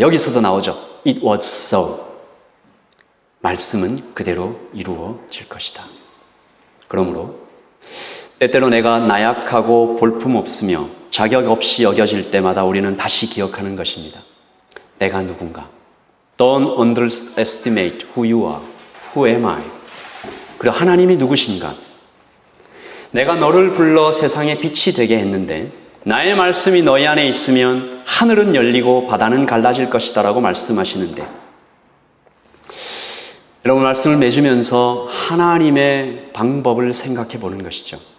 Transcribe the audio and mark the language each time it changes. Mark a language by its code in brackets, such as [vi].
[ko] 여기서도 나오죠. [en] It was so. [ko] 말씀은 그대로 이루어질 것이다. 그러므로 때때로 내가 나약하고 볼품없으며 자격 없이 여겨질 때마다 우리는 다시 기억하는 것입니다. 내가 누군가. [en] Don't underestimate who you are. Who am I? [ko] 그리고 하나님이 누구신가? 내가 너를 불러 세상에 빛이 되게 했는데 나의 말씀이 너희 안에 있으면 하늘은 열리고 바다는 갈라질 것이다 라고 말씀하시는데 여러분 말씀을 맺으면서 하나님의 방법을 생각해 보는 것이죠.